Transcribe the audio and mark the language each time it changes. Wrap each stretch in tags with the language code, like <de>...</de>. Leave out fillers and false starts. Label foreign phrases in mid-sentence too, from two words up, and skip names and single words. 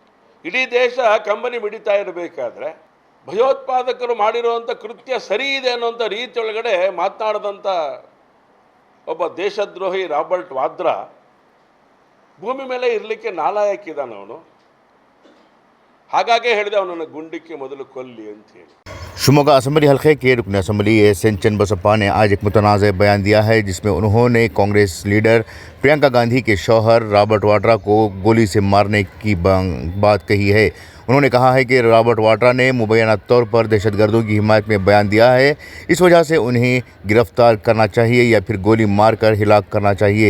<kn>ಇಡೀ ದೇಶ ಕಂಬನಿ ಮಿಡಿತಾ ಇರಬೇಕಾದ್ರೆ ಭಯೋತ್ಪಾದಕರು ಮಾಡಿರುವಂಥ ಕೃತ್ಯ ಸರಿ ಇದೆ ಅನ್ನೋಂಥ ರೀತಿಯೊಳಗಡೆ ಮಾತನಾಡಿದಂಥ ಒಬ್ಬ ದೇಶದ್ರೋಹಿ ರಾಬರ್ಟ್ ವಾದ್ರಾ ಭೂಮಿ ಮೇಲೆ ಇರಲಿಕ್ಕೆ ನಾಲಾಯಕ್ಕಿದ್ದಾನೆ ಅವನು. ಹಾಗಾಗೇ ಹೇಳಿದೆ ಅವನನ್ನು ಗುಂಡಿಕ್ಕಿ ಮೊದಲು ಕೊಲ್ಲಿ ಅಂತ ಹೇಳಿ.</kn> <ur>شیموگا اسمبلی حلقے کے رکن اسمبلی ایس این چنبسپا نے آج ایک متنازع بیان دیا ہے، جس میں انہوں نے کانگریس لیڈر پریانکا گاندھی کے شوہر رابرٹ واڈرا کو گولی سے مارنے کی بات کہی ہے. انہوں نے کہا ہے کہ رابرٹ واڈرا نے مبینہ طور پر دہشت گردوں کی حمایت میں بیان دیا ہے، اس وجہ سے انہیں گرفتار کرنا چاہیے یا پھر گولی مار کر ہلاک کرنا چاہیے.</ur>